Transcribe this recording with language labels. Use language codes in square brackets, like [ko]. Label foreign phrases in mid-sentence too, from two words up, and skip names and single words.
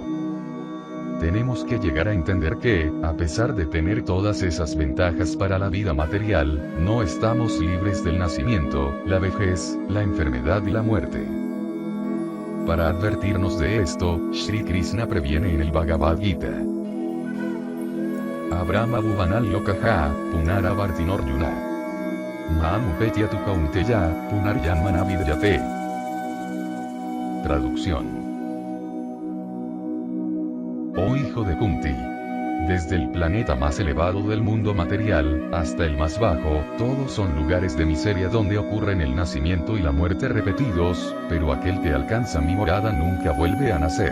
[es] Tenemos que llegar a entender que, a pesar de tener todas esas ventajas para la vida material, no estamos libres del nacimiento, la vejez, la enfermedad y la muerte. Para advertirnos de esto, Sri Krishna previene en el Bhagavad Gita. [sa] Abrahma Bhuvanal Lokaha, Punaravartinorjuna. Mahamupetya tu kaunteya, Punaryanmana vidyate. [es] Traducción. Oh hijo de Kunti. Desde el planeta más elevado del mundo material, hasta el más bajo, todos son lugares de miseria donde ocurren el nacimiento y la muerte repetidos, pero aquel que alcanza mi morada nunca vuelve a nacer.